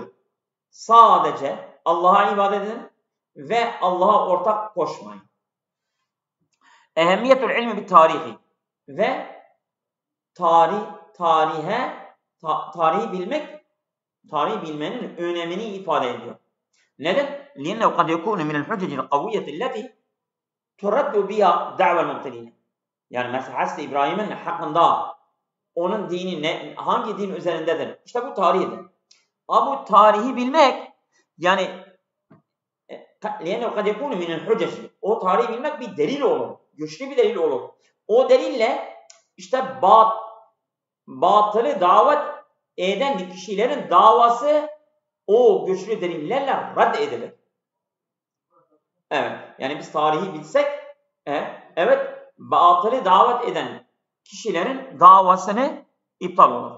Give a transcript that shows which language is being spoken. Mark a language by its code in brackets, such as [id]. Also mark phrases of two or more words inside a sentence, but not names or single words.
[tr] Sadece Allah'a ibadet edin ve Allah'a ortak koşmayın. [ar] أهمية العلم [tr] bir tarihi ve tarihi bilmenin önemini ifade ediyor. Neden? [ar] لأنه قد يكون من الحجج القوية التي ترد بها دعوى المبتدئين. [tr] Yani mesela Hazreti İbrahim'in hakkında onun dini hangi din üzerindedir? İşte bu tarihidir. Ama bu tarihi bilmek yani [ar] لأنه قد يكون من الحجج. [tr] O tarihi bilmek bir delil olur. Güçlü bir delil olur. O delille işte batılı davet eden kişilerin davası o güçlü delillerle rad edilir. Evet. Yani biz tarihi bilsek evet batılı davet eden kişilerin davasını iptal olur.